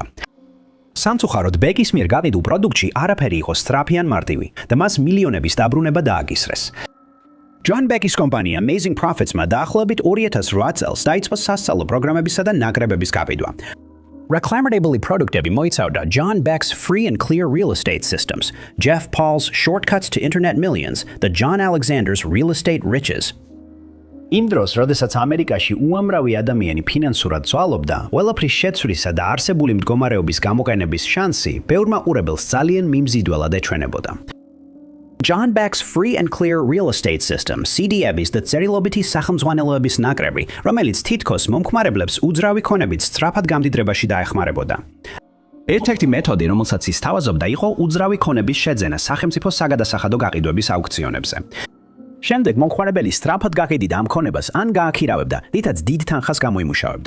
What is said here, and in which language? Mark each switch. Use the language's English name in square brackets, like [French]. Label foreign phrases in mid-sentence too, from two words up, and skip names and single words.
[Georgian] სამწუხაროდ ბეკის მიერ გაყიდულ პროდუქტში არაფერი იყო სწრაფი ან მარტივი და მას მილიონების დაბრუნება დააკისრეს. ჯონ ბეკის კომპანია Amazing Profits-მა დაახლოებით 2008 წელს დაიწყო სასწავლო პროგრამებისა და ნაკრებების გაკიდვა. Reclaimable პროდუქტები მოიცავდა John Beck's Free and Clear Real Estate Systems, Jeff Paul's Shortcuts to Internet Millions, და John Alexander's Real Estate Riches. იმ დროს, როდესაც ამერიკაში უამრავი ადამიანი ფინანსურად ძვალობდა, ყველაფრის შეცვლისა და არსებული მდგომარეობის გამოყენების შანსი ბევრ მაყურებელს ძალიან მიმზიდველად ეჩვენებოდა. John Beck's Free and Clear Real Estate System, CDEB-ის და წერილობითი სახელმძღვანელოების ნაკრები, რომელიც თითქოს მომხმარებლებს უძრავი ქონებით სწრაფად გამდიდრებაში დაეხმარებოდა. ერთ-ერთი მეთოდი, რომელსაც ის თავაზობდა, იყო უძრავი ქონების შეძენა სახელმწიფო საგადასახადო გაყიდვების აუქციონებზე. შემდეგ მომხმარებელი სწრაფად გაყიდიდა ამ ქონებას ან გააქირავებდა, რითაც დიდ თანხას გამოიმუშავებდა.